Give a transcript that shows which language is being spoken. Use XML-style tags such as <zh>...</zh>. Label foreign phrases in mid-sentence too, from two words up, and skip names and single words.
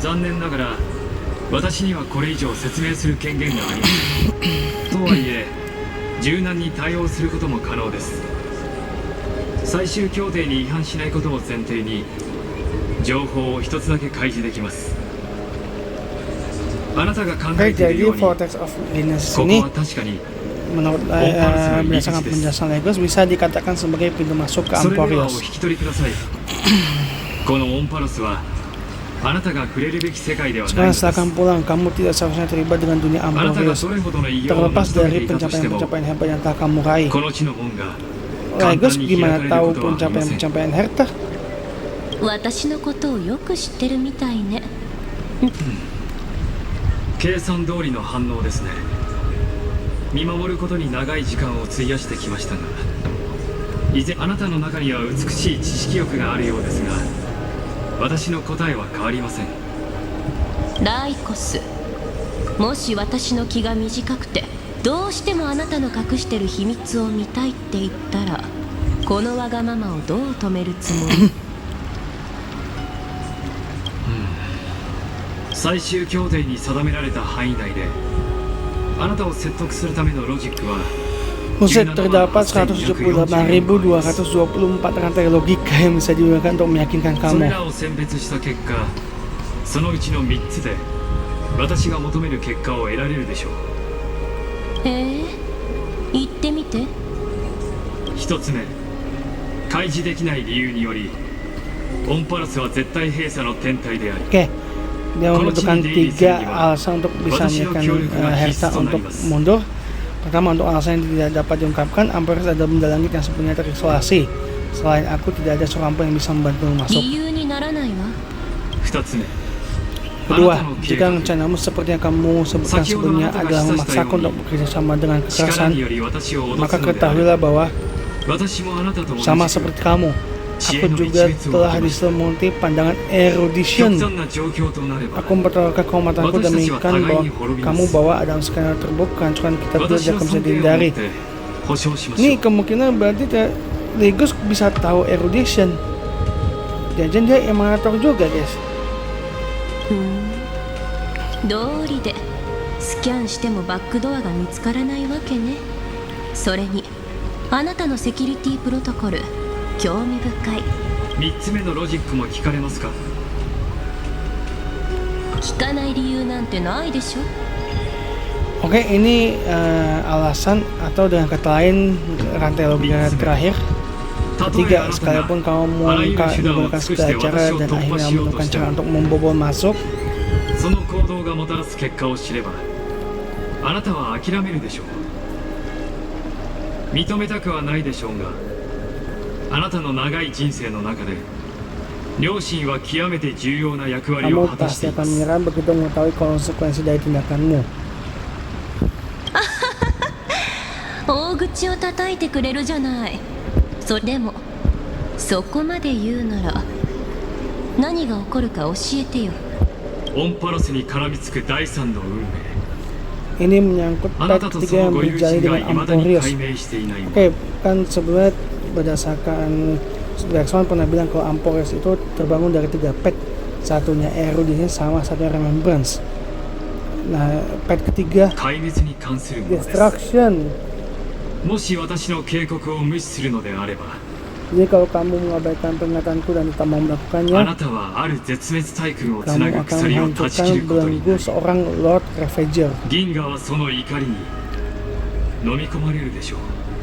<ja>残念ながら私にはこれ以上説明する権限がありませんとはいえ柔軟に対応することも可能です。最終協定に違反しないことを前提に情報を一つだけ開示できます。あなたが考えているようにここは確かに</ja> <id>menurut berdasarkan penjelasan Legos bisa dikatakan sebagai pintu masuk ke Amporios.</id> <ja>このオンパロスはあなたが触れるべき世界ではないの</ja> <id>Sekarang</id> <ja>です。</ja> <id>setelah kamu pulang, kamu tidak seharusnya terlibat dengan dunia</id> <ja>あなたが</ja> <id>Amporios.</id> <ja>どれほどの偉業を成</ja> <id>Terlepas</id> <ja>し遂げて</ja> <id>dari</id> <ja>いたとしても</ja> <id>pencapaian-pencapaian hebat yang telah kamu raih.</id> <ja>この地の門が簡</ja> <id>Legos</id> <ja>単に開</ja> <id>gimana</id> <ja>かれる</ja> <id>tahu</id> <ja>ことはありません。</ja> <id>pencapaian-pencapaian Herta?</id> <ja>私のことをよく知ってるみたいね。計算通りの反応ですね。見守ることに長い時間を費やしてきましたが、以前あなたの中には美しい知識欲があるようですが、私の答えは変わりません。ライコス、もし私の気が短くてどうしてもあなたの隠してる秘密を見たいって言ったら、このわがままをどう止めるつもり？最終協定に定められた範囲内であなたを説得するためのロジックは</ja> <id>Buset, terdapat 178.224 rantai logika yang bisa digunakan untuk meyakinkan</id> <ja>それ</ja> <id>kamu.</id> <ja>らを選別した結果、そのうちの3つで私が求める結果を得られるでしょう。言ってみて。 1つ目、開示できない理由によりオンパラスは絶対閉鎖の天体であり</ja> <id>Oke, dia membutuhkan 3 alasan untuk bisa meyakinkan Herta untuk mundur. Pertama, untuk alasan yang tidak dapat diungkapkan, Amporios adalah benda langit yang sepenuhnya terisolasi. Selain aku, tidak ada seorang pun yang bisa membantu masuk.</id> <ja>理由にならないわ。 2つ目、</ja> <id>Kedua, jika rencanamu seperti yang kamu sebutkan sebelumnya adalah memaksaku untuk bekerja sama dengan</id> <ja>力</ja> <id>kekerasan,</id> <ja>により私を脅</ja> <id>maka</id> <ja>すのであれ</ja> <id>ketahuilah bahwa</id> <ja>私もあなたと同じ</ja> <id>sama</id> <ja>く</ja> <id>seperti kamu, aku juga telah diselimuti pandangan</id> <ja>極</ja> <id>erudition.</id> <ja>端な状況となれば</ja> <id>Aku mempertaruhkan kehormatanku dan menginginkan bahwa kamu bawa dalam skenario terburuk kehancuran kita berdua</id> <ja>私</ja> <id>tidak</id> <ja>の</ja> <id>bisa</id> <ja>尊敬を持っ</ja> <id>dihindari.</id> <ja>て保証しましょ</ja> <id>Ini</id> <ja>う。</ja> <id>kemungkinan berarti Legos bisa tahu erudition. Jangan dia emanator juga, guys.</id> <ja>道理でスキャンしてもバックドアが見つからないわけね。それにあなたのセキュリティプロトコル、興味深い。 3つ目のロジックも聞かれますか？聞かない理由なんてないでしょ。</ja> <id>Oke, ini alasan atau dengan kata lain rantai logika terakhir.</id> <ja>例え</ja> <id>Ketiga,</id> <ja>あなたが</ja> <id>sekalipun kamu</id> <ja>あらゆる手段を</ja> <id>menggunakan</id> <ja>尽くして</ja> <id>segala cara</id> <ja>私を</ja> <id>dan</id> <ja>突破</ja> <id>akhirnya</id> <ja>しようと</ja> <id>menemukan</id> <ja>した</ja> <id>cara</id> <ja>ら</ja> <id>untuk membobol masuk,</id> <ja>その行動がもたらす結果を知ればあなたは諦めるでしょう。認めたくはないでしょうがあなたの長い人生の中で両親は極めて重要な役割を</ja> <id>kamu</id> <ja>果たして</ja> <id>pasti</id> <ja>いま</ja> <id>akan</id> <ja>す。</ja> <id>menyerah begitu mengetahui konsekuensi dari tindakanmu.</id> <ja>大口を叩いてくれるじゃない。それでもそこまで言うなら何が起こるか教えてよ。オンパロスに絡みつく第三の運命、</ja> <id>Ini menyangkut</id> <ja>あな</ja> <id>pihak</id> <ja>たとそ</ja> <id>ketiga</id> <ja>の</ja> <id>yang</id> <ja>ご友</ja> <id>berjalin</id> <ja>人が</ja> <id>dengan</id> <ja>未だに</ja> <id>Amporios.</id> <ja>解明していないもの</ja> <id>Oke, kan sebenarnya berdasarkan Blackstone pernah bilang kalau Amporios itu terbangun dari 3 pet, satunya erudition sama satunya remembrance. Nah, pet ketiga</id> <ja>壊滅に関するものです。</ja> <id>destruction.</id> <ja>もし私の警告を無視するのであれば</ja> <id>Jadi kalau kamu mengabaikan peringatanku dan tak mau</id> <ja>あ</ja> <id>melakukannya,</id> <ja>なたはある絶滅大軍をつな</ja> <id>kamu</id> <ja>ぐ</ja> <id>akan</id> <ja>鎖を断ち切</ja> <id>menghancurkan</id> <ja>ることに</ja> <id>belenggu seorang Lord Ravager.</id> <ja>銀河はその怒りに飲み込まれるでしょう。</ja>